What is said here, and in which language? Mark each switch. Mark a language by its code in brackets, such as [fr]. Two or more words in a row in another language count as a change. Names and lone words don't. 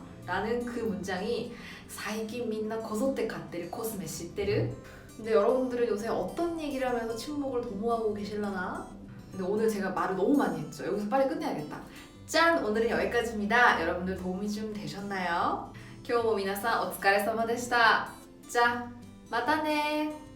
[ko] 라는 그 문장이 [ja] 最近 みんな こぞって 買ってる コスメ してる? [ko] 근데 여러분들은 요새 어떤 얘기를 하면서 침묵을 도모하고 계실라나? 근데 오늘 제가 말을 너무 많이 했죠. 여기서 빨리 끝내야겠다. 짠! 오늘은 여기까지입니다. 여러분들 도움이 좀 되셨나요? [ja] 今日も皆さんお疲れ様でした。じゃ、またね